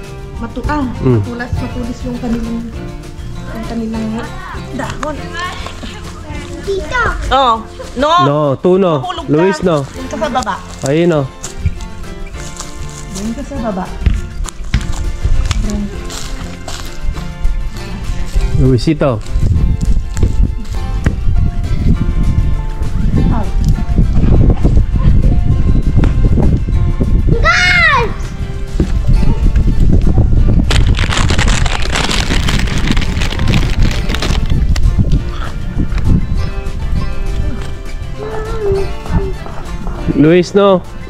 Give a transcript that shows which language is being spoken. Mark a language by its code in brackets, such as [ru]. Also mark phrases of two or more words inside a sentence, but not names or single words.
[tl] Matulis yung kanilang dahon. Tito. [es] Oh, no. No, tú no. [tl] Mahulog ka. [es] Luis no. [tl] Doon ka sa baba. [es] Ahí no. [tl] Doon ka sa baba. [es] Luisito. ¡Gol! Luis no.